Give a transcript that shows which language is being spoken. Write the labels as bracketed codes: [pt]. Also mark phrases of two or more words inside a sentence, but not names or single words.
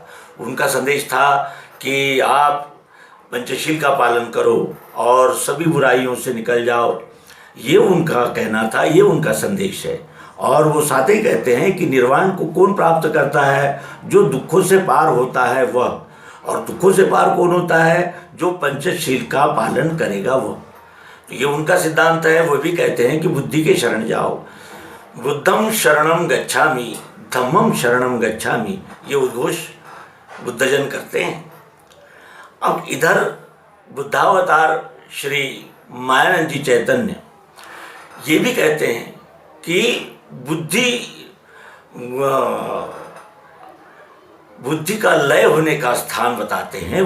[hi] उनका संदेश था कि आप पंचशील का पालन करो और सभी बुराइयों से निकल जाओ, ये उनका कहना था, ये उनका संदेश है। और वो साथ ही कहते हैं कि निर्वाण को कौन प्राप्त करता है? जो दुखों से पार होता है वह। और दुखों से पार कौन होता है? जो पंचशील का पालन करेगा वह। तो ये उनका सिद्धांत है। वो भी कहते हैं कि बुद्धि के शरण जाओ, [pi] बुद्धम शरणम गच्छामि, धम्मम शरणम गच्छामि, [hi] ये उद्घोष बुद्धजन करते हैं। अब इधर बुद्धावतार श्री मायानंद जी चैतन्य ये भी कहते हैं कि बुद्धि का लय होने का स्थान बताते हैं।